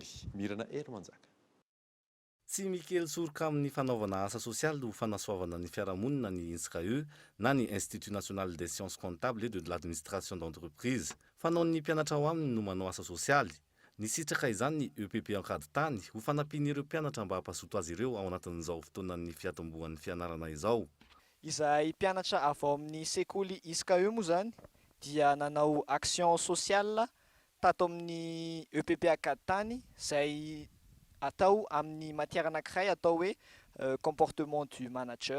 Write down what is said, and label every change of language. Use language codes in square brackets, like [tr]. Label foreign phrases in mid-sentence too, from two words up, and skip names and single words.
[mg] Mirana Hery Manjaka. Tsy mikely soroka amin'ny fanaovana asa sosialy ho fanasoavana ny fiarahamonina ny INSCAE na ny Institut National des Sciences Comptables et de l'Administration d'Entreprise. Fanaon'ny mpianatra ao aminy no manao asa sosialy. Ny sitraka izany ny EPP Ankaditany ho fanampian'ireo mpianatra mba hampazoto azy ireo ao anatin'izao fotoanan'ny fiatombohan'ny fianarana izao. Izay mpianatra avy ao amin'ny sekoly INSCAE moa zany dia nanao [fr] action sociale [mg] tato amin'ny EPP Ankaditany izay atao amin'ny matière anankiray atao hoe [fr] comportement du manager.